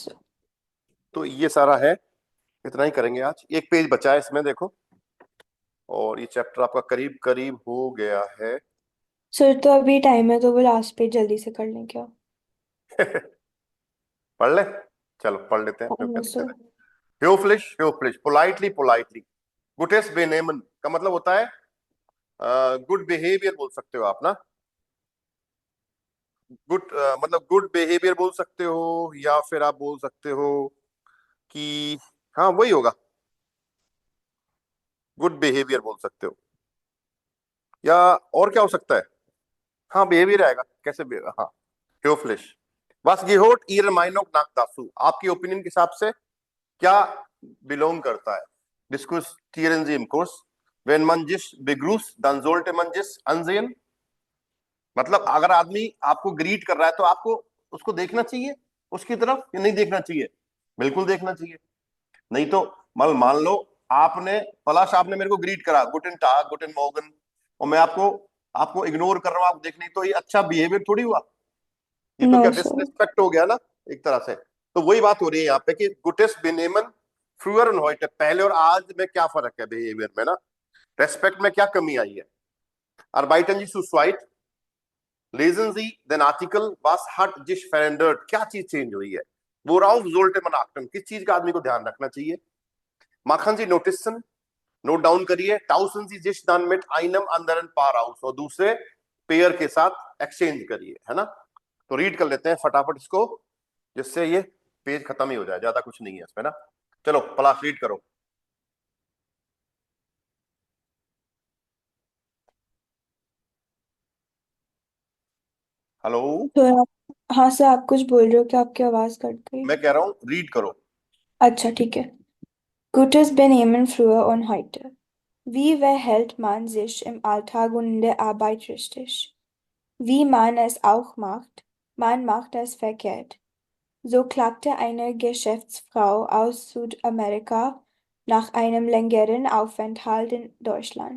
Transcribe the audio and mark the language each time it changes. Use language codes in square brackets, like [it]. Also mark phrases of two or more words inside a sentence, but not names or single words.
[hi] तो ये सारा है, इतना ही करेंगे आज। एक पेज बचा है इसमें देखो, और ये चैप्टर आपका करीब करीब हो गया है। सर तो अभी टाइम है, तो वो लास्ट पेज जल्दी से कर लें क्या? पढ़ ले, चलो पढ़ लेते हैं, क्यों क्या सर। दिक्कत है। höflich, politely, [de] gutes benehmen [hi] का मतलब होता है [en] good behavior [hi] बोल सकते हो आप ना, गुड मतलब [en] good behavior [hi] बोल सकते हो, या फिर आप बोल सकते हो कि हाँ वही होगा, [en] good behavior [hi] बोल सकते हो, या और क्या हो सकता है, हाँ बिहेवियर आएगा, कैसे हाँ höflich। [de] Was gehört Ihrer Meinung nach dazu? [hi] आपकी ओपिनियन के हिसाब से क्या बिलोंग करता है। [de] Diskutieren Sie im Kurs, wenn man sich begrüßt dann sollte man sich ansehen, [hi] मतलब अगर आदमी आपको ग्रीट कर रहा है तो आपको उसको देखना चाहिए उसकी तरफ, या नहीं देखना चाहिए। बिल्कुल देखना चाहिए, नहीं तो मान लो आपने पलाश, आपने मेरे को ग्रीट करा [de] Guten Tag guten Morgen, [hi] और मैं आपको आपको इग्नोर कर रहा हूं, आप देख नहीं, तो ये अच्छा बिहेवियर थोड़ी हुआ, ये तो नो क्या सर। डिसरिस्पेक्ट हो गया ना एक तरह से। तो वही बात हो रही है यहाँ पे कि [de] Gutes Benehmen früher [hi] और हॉइट, पहले और आज में क्या फर्क है बिहेवियर में ना, रेस्पेक्ट में क्या कमी आई है। [de] Arbeiten Sie zu zweit Lesen Sie den Artikel, was hat sich verändert, [hi] क्या चीज चेंज हुई है। [de] worauf sollte man achten, [hi] किस चीज का आदमी को ध्यान रखना चाहिए। [de] machen Sie Notizen, [en] note down [hi] करिए। [de] tauschen Sie sich dann mit einem anderen Paar aus, [hi] और दूसरे पेयर के साथ एक्सचेंज करिए, है ना। तो रीड कर लेते हैं फटाफट इसको, जिससे ये पेज खत्म ही हो जाए, ज्यादा कुछ नहीं है इसमें ना। चलो पलाश रीड करो। हेलो, तो हाँ सर, आप कुछ बोल रहे हो कि आपकी आवाज कट गई? मैं कह रहा हूँ रीड करो। अच्छा ठीक है। [de] Gutes Benehmen früher und heute. Wie verhält man sich im Alltag und in der Arbeit richtig? Wie man es auch macht, man macht es verkehrt. So klagte eine Geschäftsfrau aus Südamerika nach einem längeren Aufenthalt in Deutschland.